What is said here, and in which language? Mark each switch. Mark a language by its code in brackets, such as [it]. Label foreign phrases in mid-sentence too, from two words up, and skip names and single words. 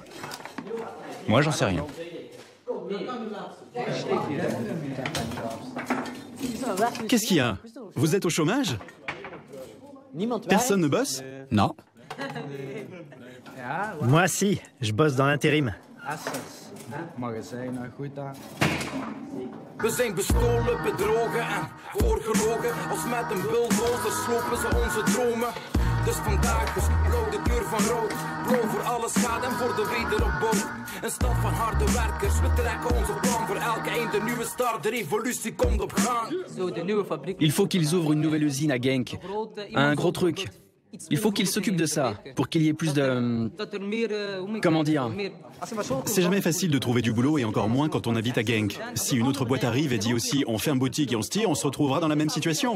[fr] Moi, j'en sais rien. Qu'est-ce qu'il y a? Vous êtes au chômage? Personne ne bosse? Non. Moi, si. Je bosse dans l'intérim. [nl] We zijn bestolen, bedrogen en voorgelogen. Als met een bulldozer slopen ze onze dromen. Dus vandaag is blauw de kleur van rood. Blauw voor alle schade en voor de wederopbouw. Een stad van harde werkers, we trekken onze plan. Voor elke eind een nieuwe start, de revolutie komt op gang. [fr] Il faut qu'ils ouvrent une nouvelle usine à Genk. Un gros truc. Il faut qu'ils s'occupent de ça, pour qu'il y ait plus de... Comment dire? C'est jamais facile de trouver du boulot et encore moins quand on habite à Genk. Si une autre boîte arrive et dit aussi on ferme boutique et on se tire, on se retrouvera dans la même situation.